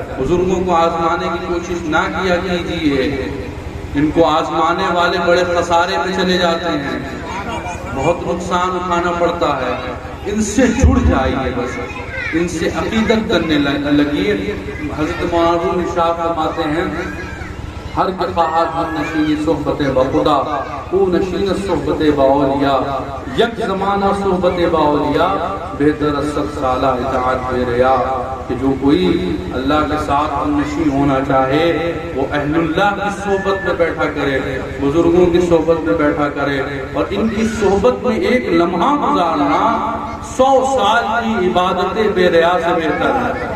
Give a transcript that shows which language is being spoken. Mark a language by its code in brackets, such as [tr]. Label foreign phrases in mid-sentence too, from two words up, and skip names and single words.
[ur] بزرگوں کو آزمانے کی کوشش نہ کیا کیجیے، ان کو آزمانے والے بڑے خسارے میں چلے جاتے ہیں، بہت نقصان اٹھانا پڑتا ہے۔ ان سے جڑ جائیے، بس ان سے عقیدت کرنے لگیے۔ حضرت مولانا شاہ فرماتے ہیں [fa] ہر کے خواہد ہم نشین صحبت با خدا، او نشین صحبت با اولیاء، یک زمانہ صحبت با اولیاء، بہتر از 100 سالہ اطاعت بے ریا۔ [ur] کہ جو کوئی اللہ کے ساتھ ہم نشین ہونا چاہے وہ اہل اللہ کی صحبت میں بیٹھا کرے، بزرگوں کی صحبت میں بیٹھا کرے، اور ان کی صحبت میں ایک لمحہ گزارنا 100 سال کی عبادت بے ریا سے بہتر ہے۔